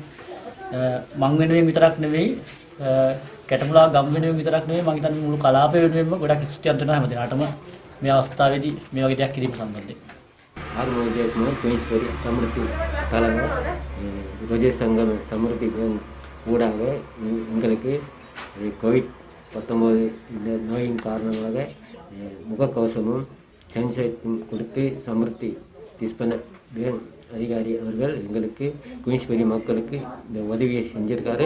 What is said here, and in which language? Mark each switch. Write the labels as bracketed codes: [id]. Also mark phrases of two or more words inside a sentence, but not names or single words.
[si] මං වෙනුවෙන් විතරක් නෙවෙයි කැටපුලා ගම් වෙනුවෙන් විතරක් නෙවෙයි මං හිතන්නේ මුළු කලාපය වෙනුවෙන්ම ගොඩක් ස්තුතිවන්ත වෙනවා හැම දිනකටම මේ අවස්ථාවේදී මේ වගේ දෙයක් කිරීම සම්බන්ධයෙන් [ta] ஆர்வம் குயின்ஸ்பரி சமூகத்தில் கலங்க ரோஜர் சங்கம் சமூகத்தி ஊடாக எங்களுக்கு கோவிட்-19 இந்த நோயின் காரணமாக முகக்கவசமும் சானிடைசரும் கொடுத்து சமூர்த்தி திஸ்பன அதிகாரி அவர்கள் எங்களுக்கு குயின்ஸ்பரி மக்களுக்கு இந்த உதவியை செஞ்சிருக்காரு.